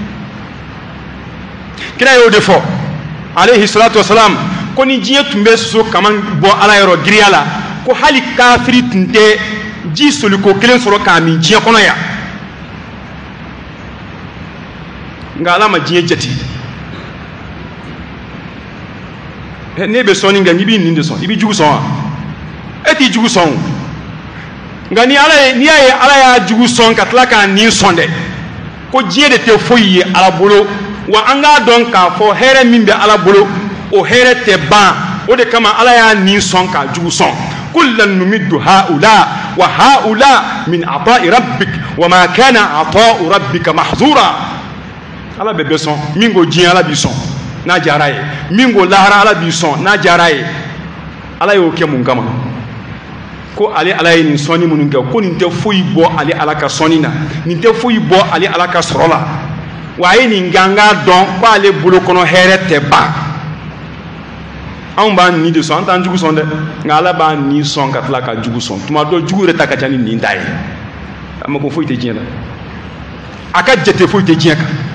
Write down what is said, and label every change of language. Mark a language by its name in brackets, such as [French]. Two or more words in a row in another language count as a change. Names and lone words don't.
[Bambara] kira y'o de fɔ [Arabic] عليه الصلاة والسلام [Bambara] ko ni diɲɛ tun bɛ so kaman bɔ ala yɔrɔ giriya la ko hali kafiri tun tɛ ji soliko kelen sɔrɔ k'a min diɲɛ kɔnɔ yan nka ala ma diɲɛ jate ne bɛ sɔnni kɛ n'i b'i nin de sɔn i bɛ jugu sɔn wa e t'i jugu sɔn nka n'i y'a ye ala y'a jugu sɔn ka tila k'a nin sɔn dɛ ko diɲɛ de tɛ foyi ye ala bolo wa an k'a dɔn k'a fɔ hɛrɛ min bɛ ala bolo o hɛrɛ tɛ ban o de kama ala y'a nin sɔn k'a jugu sɔn [Arabic] كلا نمد هؤلاء وهؤلاء من عطاء ربك وما كان عطاء ربك محظورا [Bambara] ala bɛ bɛɛ sɔn min ko diɲɛ ala b'i sɔn n'a diyara ye min ko lahara ala b'i sɔn n'a diyara ye ala y'o kɛ mun kama ko ale ala ye nin sɔnni minnu kɛ ko nin tɛ foyi bɔ ale ala ka sɔnni na nin tɛ foyi bɔ ale ala ka sɔrɔ la wa a ye nin ganga dɔn ko ale bolo kɔnɔ hɛrɛ tɛ ban anw b'an nin de sɔn an t'an jugu sɔn dɛ nka ala b'a nin sɔn ka tila ka jugu sɔn tuma dɔ jugu yɛrɛ ta ka ca ni nin ta ye a ma ko foyi tɛ diɲɛ la a ka jate foyi tɛ diɲɛ kan